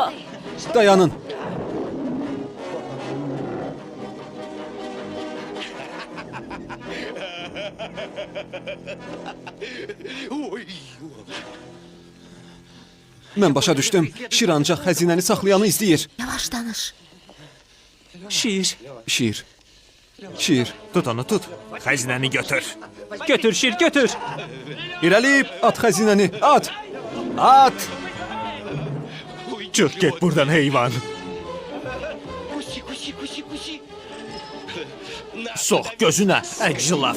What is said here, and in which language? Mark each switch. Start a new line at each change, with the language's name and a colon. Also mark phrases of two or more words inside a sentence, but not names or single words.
Azerbaijani: Dayanın. Mən başa düşdüm. Şir ancaq xəzinəni saxlayanı izləyir. Yavaş danış. Şir. Şir. Şir. Tut onu tut. Xəzinəni götür. Götür Şir, götür. İrəliyib At xəzinəni, at. at. Çıx get buradan heyvan. Sox gözünə, əcilaf.